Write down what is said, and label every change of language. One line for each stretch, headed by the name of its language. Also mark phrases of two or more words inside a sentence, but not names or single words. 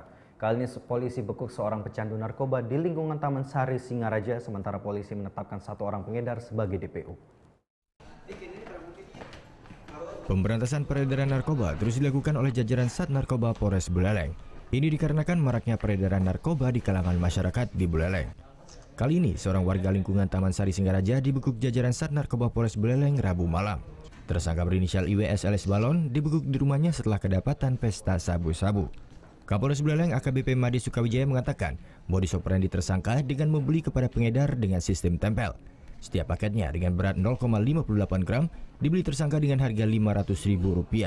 Indonesian: Kali ini polisi bekuk seorang pecandu narkoba di lingkungan Taman Sari Singaraja, sementara polisi menetapkan 1 orang pengedar sebagai DPO. Pemberantasan peredaran narkoba terus dilakukan oleh jajaran Sat Narkoba Polres Buleleng. Ini dikarenakan maraknya peredaran narkoba di kalangan masyarakat di Buleleng. Kali ini seorang warga lingkungan Taman Sari Singaraja dibekuk jajaran Sat Narkoba Polres Buleleng Rabu malam. Tersangka berinisial IWS alias Balon dibekuk di rumahnya setelah kedapatan pesta sabu-sabu. Kapolres Buleleng AKBP Madi Sukawijaya mengatakan modus operandi tersangka dengan membeli kepada pengedar dengan sistem tempel. Setiap paketnya dengan berat 0,58 gram dibeli tersangka dengan harga Rp500.000.